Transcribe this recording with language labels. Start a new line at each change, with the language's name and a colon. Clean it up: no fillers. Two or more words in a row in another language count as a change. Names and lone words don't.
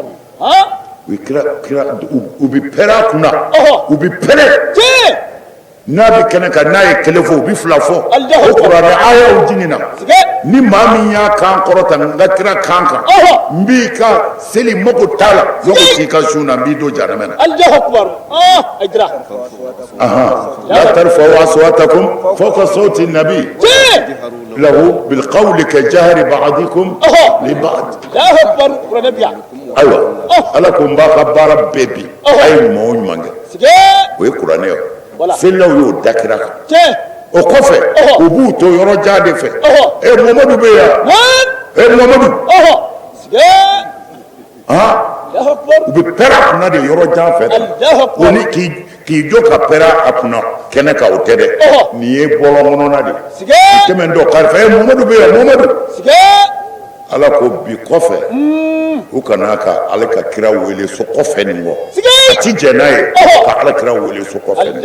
Bambara: u bɛ pɛrɛn a kunna u bɛ pɛrɛn n'a bɛ kɛnɛ kan n'a ye kelen fɔ u bɛ fila fɔ o kuranɛ ayaw jiginna ni maa min y'a kan kɔrɔta n ka kira kan kan n b'i ka seli mago t'a la ne ko k'i ka sun na n b'i don jahanama na.
Arabic: الله أكبر aïdra لا ترفعوا أصواتكم فوق صوت النبي له بالقول كجهر بعضكم لبعض. الله أكبر
Bambara: kuranɛ biya ayiwa ala ko n b'a ka baara bɛɛ bi a ye ɲuman o ɲuman kɛ o ye kuranɛ ye selilaw y'o da kira kan o kɔfɛ u b'u to yɔrɔ jan de fɛ Muhamadu bɛ yan Muhamadu u bɛ pɛrɛn a kunna de yɔrɔ jan fɛ o ni k'i jɔ ka pɛrɛn a kunna kɛnɛ kan o tɛ dɛ nin ye bɔlɔn kɔnɔna de i tɛmɛ dɔ karifa Muhamadu bɛ yan Muhamadu ala ko bi kɔfɛ u kana ka ale ka kira wele so kɔfɛ nin kɔ a ti jɛn n'a ye ka ala kira wele so kɔfɛ nin